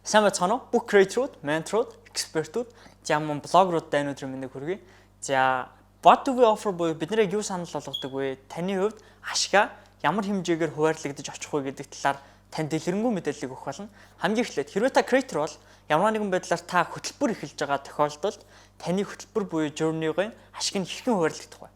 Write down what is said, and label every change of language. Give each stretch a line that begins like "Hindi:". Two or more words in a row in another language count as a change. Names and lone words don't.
Mongolian: Сайн байцгаана уу? Бүх creator-ууд, mentor-ууд, expert-ууд, жаман блогерууд дайны өдрийн мэндийг хүргэе. За,
English: what do we offer
Mongolian: буюу биднийг юу санал болгодог вэ? Таны хувьд ашгаа ямар хэмжээгээр хуваарлагдаж очих вэ гэдэг талаар танд дэлгэрэнгүй мэдээллийг өгөх болно. Хамгийн эхлээд хэрвээ та creator бол ямар нэгэн байдлаар та хөтөлбөр эхэлж байгаа тохиолдолд таны хөтөлбөр буюу journey-гийн ашиг нь хэрхэн хуваарлагдах вэ?